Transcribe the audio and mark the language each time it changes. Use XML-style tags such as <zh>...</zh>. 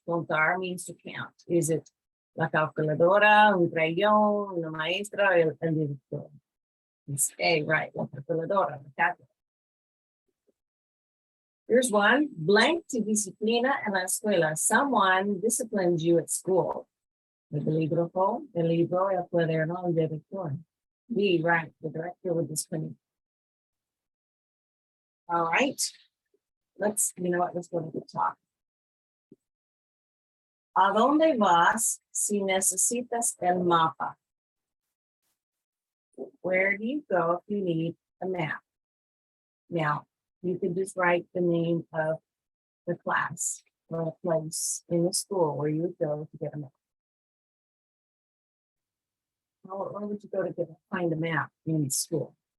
<es>Contar</es> <en>means to count. Is it</en> <es>la calculadora, un crayón, una maestra, o el director?</es> <en>It's A, right,</en> <es>la calculadora, la calculadora.</es> <en>Here's one,</en> <es>blank to disciplina en la escuela.</es> <en>Someone disciplines you at school.</en> <es>El libro, el cuaderno, el director.</es> <en>B, right, the director would discipline you. All right, let's, you know what, let's go to the top.</en> <es>¿A dónde vas si necesitas el mapa?</es> <en>Where do you go if you need a map? Now, you can just write the name of the class or a place in the school where you would go to get a map. Where would you go to find a map in school?</en>